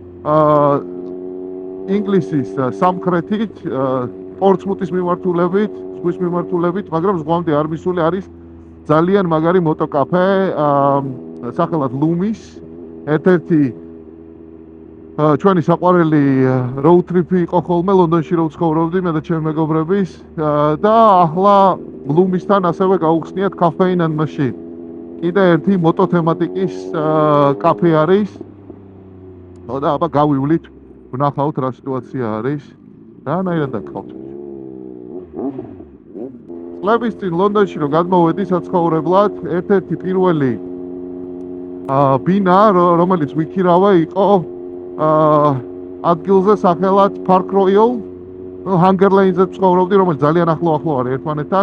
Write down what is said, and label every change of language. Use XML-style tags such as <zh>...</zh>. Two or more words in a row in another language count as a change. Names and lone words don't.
<ka>ინგლისის სამხრეთით, პორტსმუთის მიმართულებით, ზღვის მიმართულებით, მაგრამ ზღვამდე არ მისული არის ძალიან მაგარი მოტოკაფე, სახელად ლუმის, ერთ-ერთი ჩვენი საყვარელი</ka> <en>road trip-</en> <ka>ი იყო ხოლმე ლონდონში რო ვცხოვრობდი მე და ჩემი მეგობრების და ახლა ლუმისთან ასევე გაუხსნიათ caffeine and machine. კიდე ერთი მოტო თემატიკის კაფე არის. და აბა გავივლით, ვნახავთ რა სიტუაცია არის. რანაირად დაგყავთ. წლების წინ ლონდონში რო გადმოვედი საცხოვრებლად, ერთ-ერთი პირველი ბინა რომელიც ვიქირავე იყო ადგილზე სახელად Park Royal, Hunger Lane-ზე ცხოვრობდი, რომელიც ძალიან ახლო არის ერთმანეთთან.</ka>